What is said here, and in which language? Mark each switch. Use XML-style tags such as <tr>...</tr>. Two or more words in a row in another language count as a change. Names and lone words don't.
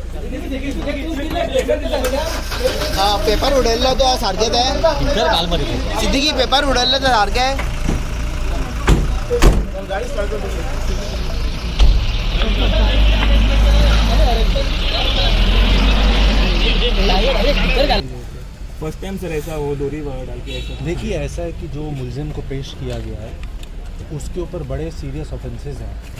<kok>पेपर उडयल्लो तो सारकें तें सिद्दीकी पेपर उडयल्लो तो सारकें</kok> <en>first time</en> <hi>सर ऐसा वो दोहरी डाल के ऐसा। देखिए ऐसा है कि जो मुलजिम को पेश किया गया है उसके ऊपर बड़े</hi> <en>serious offenses</en> <hi>हैं।</hi>